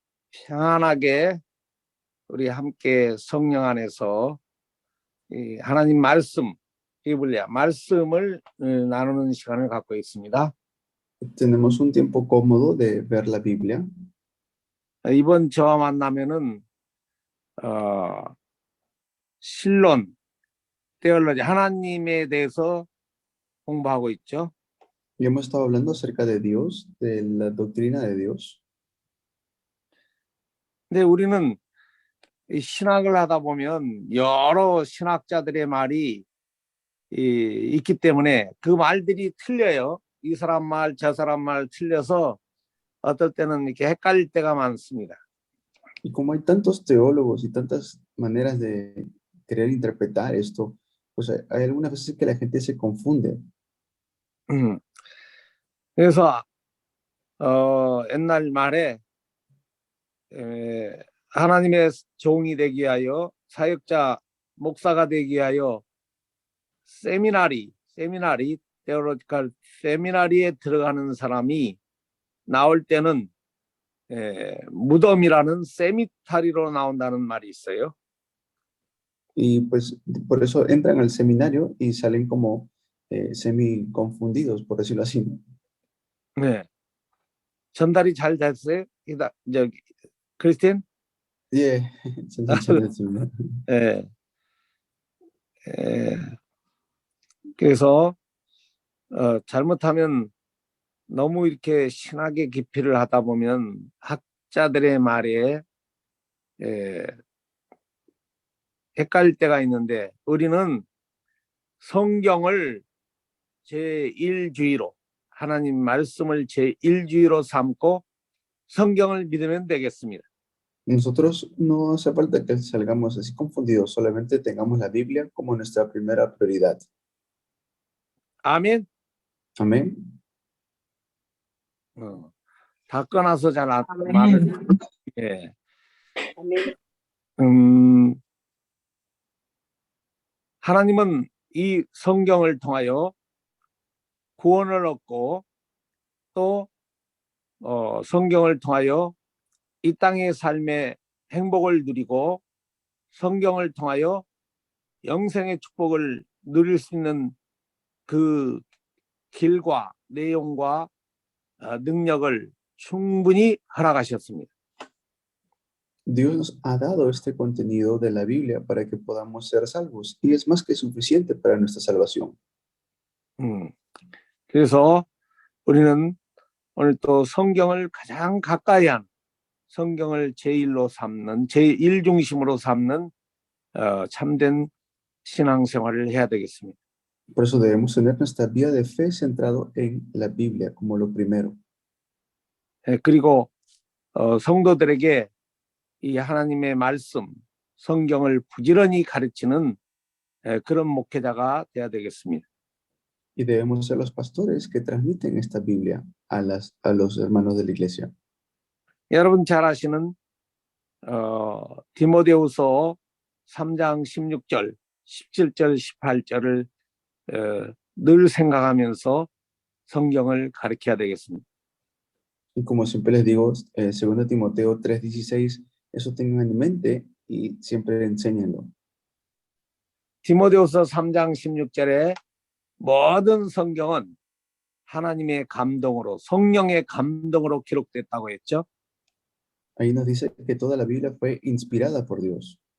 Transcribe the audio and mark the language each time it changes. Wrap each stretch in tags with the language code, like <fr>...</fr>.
<ko>평안하게 우리 함께 성령 안에서 이 하나님 말씀, 비블리아 말씀을 나누는 시간을 갖고 있습니다.</ko> <es>Tenemos un tiempo cómodo de ver la Biblia.</es> <ko>이번 저와 만나면은 신론, 테올로지, 하나님에 대해서 공부하고 있죠.</ko> <es>Y hemos estado hablando acerca de Dios, de la doctrina de Dios.</es> <ko>근데 우리는 이 신학을 하다 보면 여러 신학자들의 말이 있기 때문에 그 말들이 틀려요. 이 사람 말, 저 사람 말 틀려서 어떨 때는 이렇게 헷갈릴 때가 많습니다.</ko> <es>Y como hay tantos teólogos y tantas maneras de querer interpretar esto, pues hay algunas veces que la gente se confunde.</es> <ko>그래서 옛날 말에 하나님의 종이 되기 위하여 사역자, 목사가 되기 위하여 세미나리, 테올로지컬 세미나리에 들어가는 사람이 나올 때는 무덤이라는 세미타리로 나온다는 말이 있어요.</ko> <es>Y pues por eso entran al seminario y salen como semi confundidos, por decirlo así, ¿no?</es> <ko>네. 전달이 잘 됐어요? 저기 크리스틴?</ko> <en>Yeah, seminario.</en> <ko>예. 그래서 잘못하면 너무 이렇게 신학의 깊이를 하다 보면 학자들의 말에 헷갈릴 때가 있는데 우리는 성경을 제1주의로 하나님 말씀을 제1주의로 삼고 성경을 믿으면 되겠습니다.</ko> <es>Nosotros no hace falta que salgamos así confundidos, solamente tengamos la Biblia como nuestra primera prioridad.</es> <ko>아멘.</ko> <es>Amén.</es> <ko>다 꺼놔서 잘 말을. 예. 하나님은 이 성경을 통하여 구원을 얻고 또 성경을 통하여 이 땅의 삶의 행복을 누리고 성경을 통하여 영생의 축복을 누릴 수 있는 그 길과 내용과 능력을 충분히 허락하셨습니다.</ko> <es>Dios nos ha dado este contenido de la Biblia para que podamos ser salvos y es más que suficiente para nuestra salvación.</es> <ko>그래서 우리는 오늘 또 성경을 가장 가까이 한 성경을 제1로 삼는 제1 중심으로 삼는 참된 신앙생활을 해야 되겠습니다.</ko> <es>Por eso debemos tener nuestra vida de fe centrado en la Biblia como lo primero.</es> <ko>그리고 성도들에게 이 하나님의 말씀, 성경을 부지런히 가르치는 그런 목회자가 돼야 되겠습니다.</ko> <es>Y debemos ser los pastores que transmiten esta Biblia a los hermanos de la iglesia.</es> <ko>여러분 잘 아시는 디모데후서 3장 16절, 17절, 18절을 늘 생각하면서 성경을 가르쳐야 되겠습니다.</ko> <es>Y como siempre les digo, 2 Timoteo 3:16, eso tengan en mente y siempre enséñenlo.</es> <ko>디모데후서 3장 16절에 모든 성경은 하나님의 감동으로 성령의 감동으로 기록됐다고 했죠.</ko> <es>Ahí nos dice que toda la Biblia fue inspirada por Dios.</es>